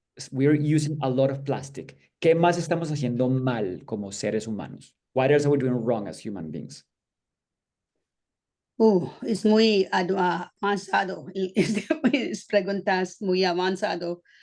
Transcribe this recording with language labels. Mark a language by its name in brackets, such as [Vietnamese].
[English] We're using a lot of plastic. [Spanish] ¿Qué más estamos haciendo mal como seres humanos? [English] What else are we doing wrong as human beings? [Spanish] Es muy avanzado. Es preguntas muy avanzado.